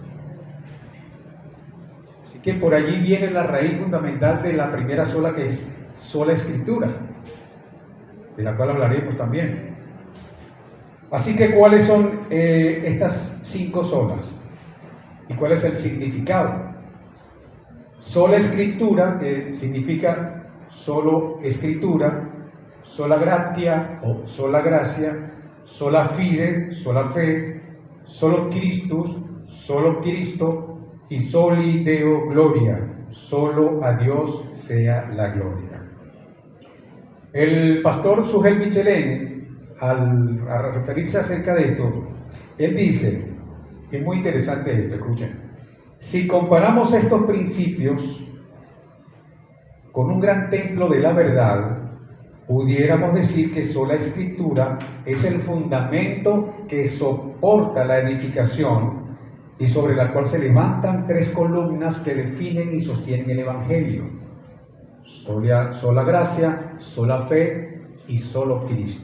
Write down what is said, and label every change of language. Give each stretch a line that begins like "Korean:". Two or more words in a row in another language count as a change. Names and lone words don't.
Spanish: Así que por allí viene la raíz fundamental de la primera sola, que es sola escritura, de la cual hablaremos también. Así que, ¿cuáles son estas 5 solas? ¿Y cuál es el significado? Sola escritura, que significa solo escritura,
Latin: sola gratia
Spanish: o sola gracia,
Latin: sola fide,
Spanish: sola fe,
Latin: solo Christus,
Spanish: solo Cristo y
Latin: soli Deo gloria,
Spanish: solo a Dios sea la gloria. El pastor Sugel Michelene, al referirse acerca de esto, él dice, es muy interesante esto, escuchen, si comparamos estos principios con un gran templo de la verdad, pudiéramos decir que sola escritura es el fundamento que soporta la edificación y sobre la cual se levantan 3 columnas que definen y sostienen el Evangelio: sola gracia, sola fe y solo Cristo.